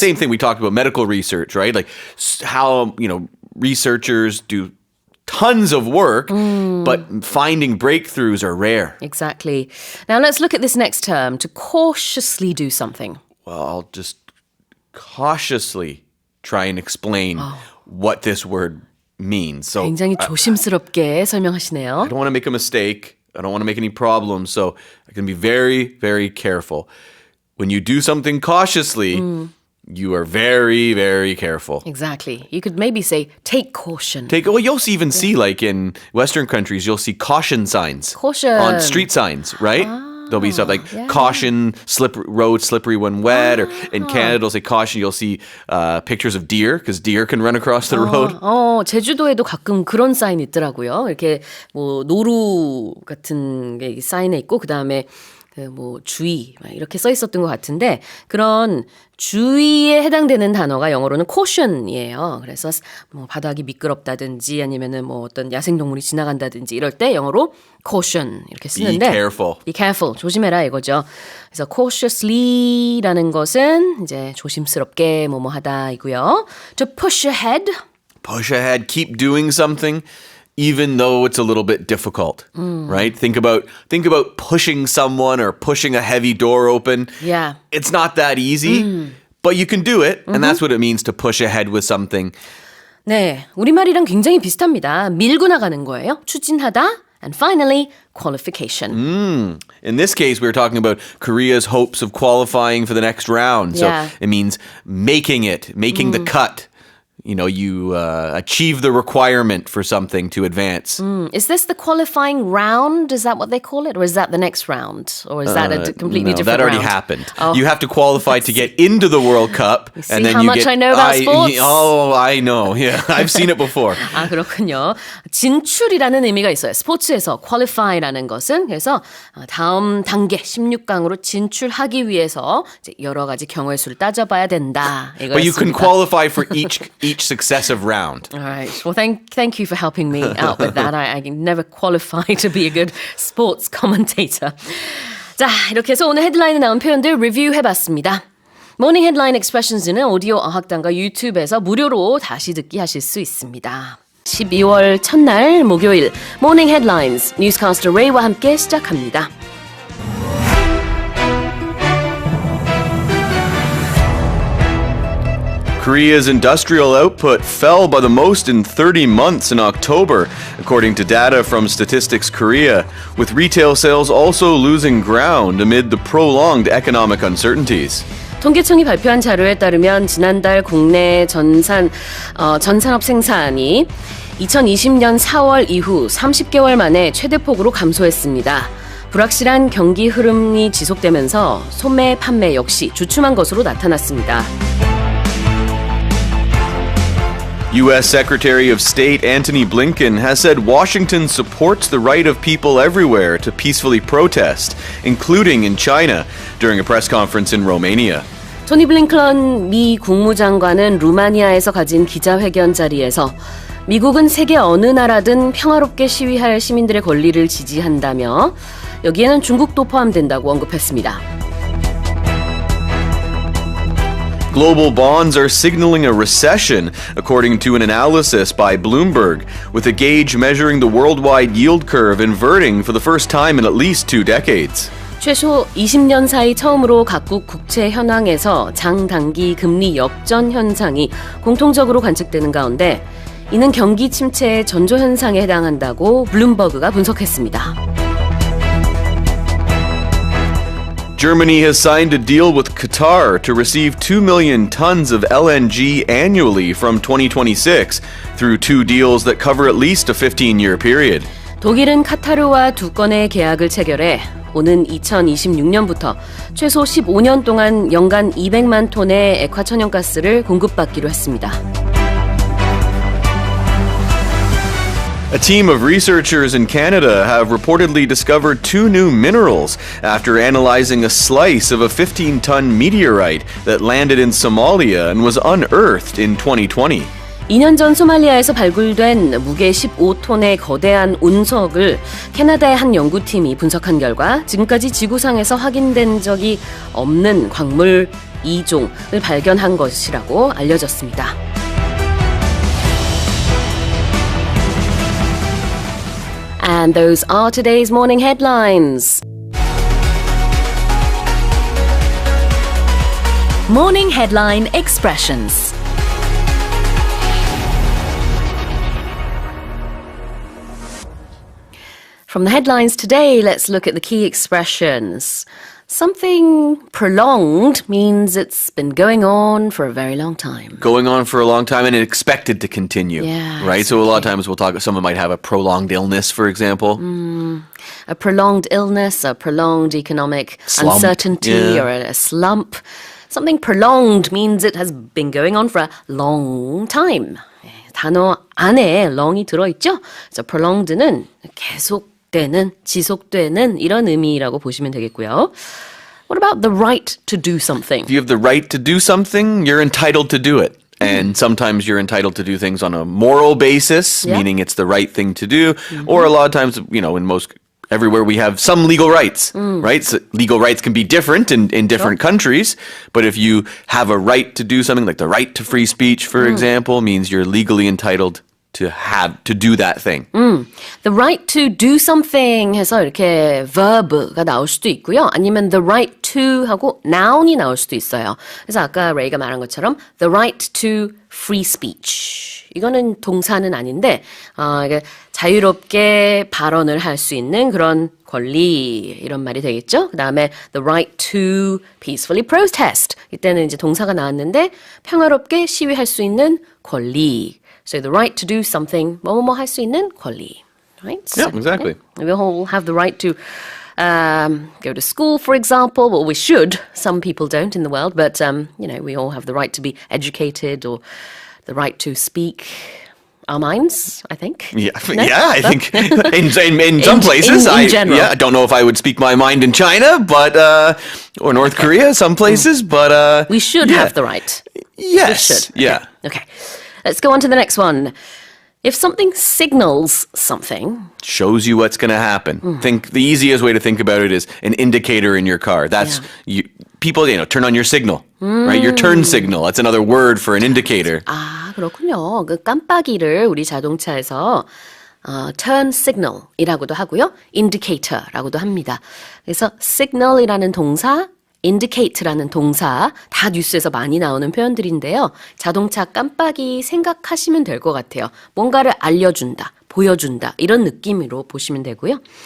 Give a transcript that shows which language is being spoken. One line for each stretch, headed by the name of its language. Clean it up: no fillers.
English: same thing we talked about medical research, right? Like how, researchers do tons of work, but finding breakthroughs are rare. Exactly. Now let's look at this next term, to cautiously do something. Well, I'll just cautiously try and explain what this word means. So
Korean: 굉장히 조심스럽게 설명하시네요.
English: I don't want to make a mistake. I don't want to make any problems. So I can be very, very careful. When you do something cautiously, you are very, very careful. Exactly. You could maybe say, take caution. You'll even see, like in Western countries, you'll see caution signs Caution. on street signs, right? There'll be stuff like caution, road slippery when wet, or in Canada, they'll say caution. You'll see pictures of deer because deer can run across the road.
Korean: 제주도에도 가끔 그런 사인 있더라고요. 이렇게 뭐 노루 같은 게 사인에 있고 그다음에 뭐 주의 막 이렇게 써 있었던 것 같은데 그런 주의에 해당되는 단어가 영어로는 caution이에요. 그래서 뭐 바닥이 미끄럽다든지 아니면은 뭐 어떤 야생동물이 지나간다든지 이럴 때 영어로 caution 이렇게 쓰는데
English: Be careful. Be careful.
Korean: 조심해라 이거죠. 그래서 cautiously라는 것은 이제 조심스럽게 뭐뭐하다이고요.
English: To push ahead. Push ahead, keep doing something, even though it's a little bit difficult, right? Think about pushing someone or pushing a heavy door open. Yeah. It's not that easy, but you can do it, and that's what it means to push ahead with something.
Korean: 네, 우리말이랑 굉장히 비슷합니다. 밀고 나가는 거예요. 추진하다.
English: And finally, qualification. In this case, we were talking about Korea's hopes of qualifying for the next round. Yeah. So it means making the cut. You achieve the requirement for something to advance. Is this the qualifying round? Is that what they call it? Or is that the next round? Or is that a completely No, different that already round? happened. Oh. You have to qualify to get into the World Cup. see and then how you much get, I know about sports? Oh, I know. Yeah, I've seen it before.
Korean: 아, 그렇군요. 진출이라는 의미가 있어요. 스포츠에서 qualify라는 것은 그래서 다음 단계 16강으로 진출하기 위해서 이제 여러 가지 경우의 수를 따져봐야 된다.
English: But you can
Korean: 이거였습니다.
English: qualify for each successive round. All right. Well, thank you for helping me out with that. I never qualify to be a good sports commentator.
Korean: 자, 이렇게 해서 오늘 헤드라인에 나온 표현들 리뷰해봤습니다. 모닝 헤드라인 익스프레션즈는 오디오 어학당과 유튜브에서 무료로 다시 듣기 하실 수 있습니다. 12월 첫날 목요일 모닝 헤드라인즈 뉴스캐스터 레이와 함께 시작합니다.
English: Korea's industrial output fell by the most in 30 months in October, according to data from Statistics Korea, with retail sales also losing ground amid the prolonged economic uncertainties.
Korean: 통계청이 발표한 자료에 따르면 지난달 국내 전산업 생산이 2020년 4월 이후 30개월 만에 최대폭으로 감소했습니다. 불확실한 경기 흐름이 지속되면서 소매 판매 역시 주춤한 것으로 나타났습니다.
English: U.S. Secretary of State Antony Blinken has said Washington supports the right of people everywhere to peacefully protest, including in China, during a press conference in Romania.
Korean: 토니 블링컨 미 국무장관은 루마니아에서 가진 기자회견 자리에서 미국은 세계 어느 나라든 평화롭게 시위할 시민들의 권리를 지지한다며 여기에는 중국도 포함된다고 언급했습니다.
English: Global bonds are signaling a recession, according to an analysis by Bloomberg, with a gauge measuring the worldwide yield curve inverting for the first time in at least 2 decades.
Korean: 최소 20년 사이 처음으로 각국 국채 현황에서 장단기 금리 역전 현상이 공통적으로 관측되는 가운데 이는 경기 침체의 전조 현상에 해당한다고 블룸버그가 분석했습니다.
English: Germany has signed a deal with Qatar to receive 2 million tons of LNG annually from 2026 through 2 deals that cover at least a 15-year period.
Korean: 독일은 카타르와 2건의 계약을 체결해 오는 2026년부터 최소 15년 동안 연간 200만 톤의 액화천연가스를 공급받기로 했습니다.
English: A team of researchers in Canada have reportedly discovered 2 new minerals after analyzing a slice of a 15-ton meteorite that landed in Somalia and was unearthed in 2020.
Korean: 2년 전 소말리아에서 발굴된 무게 15톤의 거대한 운석을 캐나다의 한 연구팀이 분석한 결과 지금까지 지구상에서 확인된 적이 없는 광물 2종을 발견한 것이라고 알려졌습니다.
English: And those are today's morning headlines. Morning headline expressions. From the headlines today, let's look at the key expressions. Something prolonged means it's been going on for a very long time. Going on for a long time and expected to continue. Yeah, right? So a lot of times we'll talk, someone might have a prolonged illness, for example. A prolonged illness, a prolonged economic Slump, uncertainty, yeah. or a slump. Something prolonged means it has been going on for a long time.
Korean: 단어 안에 long이 들어있죠? 그래서 prolonged는 계속되는, 지속되는 이런 의미라고 보시면 되겠고요.
English: What about the right to do something? If you have the right to do something, you're entitled to do it. And sometimes you're entitled to do things on a moral basis, Yeah. meaning it's the right thing to do. Or a lot of times, you know, everywhere we have some legal rights, right? So legal rights can be different in different countries. But if you have a right to do something, like the right to free speech, for example, means you're legally entitled to do that thing. The right to do something
Korean: 해서 이렇게 verb가 나올 수도 있고요. 아니면
English: the right to
Korean: 하고 noun이 나올 수도 있어요. 그래서 아까 레이가 말한 것처럼
English: the right to free speech.
Korean: 이거는 동사는 아닌데 이게 자유롭게 발언을 할 수 있는 그런 권리 이런 말이 되겠죠. 그다음에
English: the right to peacefully protest.
Korean: 이때는 이제 동사가 나왔는데 평화롭게 시위할 수 있는 권리.
English: So the right to do something,
Korean: 뭐뭐 할 수 있는 권리,
English: right? Yeah, exactly. We all have the right to go to school, for example. Well, we should. Some people don't in the world, but we all have the right to be educated or the right to speak our minds, I think. Yeah, No? yeah, I think in some places, in general. I don't know if I would speak my mind in China, but or North Korea, some places, but We should have the right. Yes, We should. yeah. Okay. Let's go on to the next one. If something signals something, Shows you what's going to happen. Think the easiest way to think about it is an indicator in your car. That's people, turn on your signal, right? Your turn signal. That's another word for an indicator.
Korean: 아, 그렇군요. 그 깜빡이를 우리 자동차에서 turn signal이라고도 하고요. indicator라고도 합니다. 그래서 signal이라는 동사, indicate라는 동사 다 뉴스에서 많이 나오는 표현들인데요. 자동차 깜빡이 생각하시면 될 것 같아요. 뭔가를 알려준다, 보여준다 이런 느낌으로 보시면 되고요.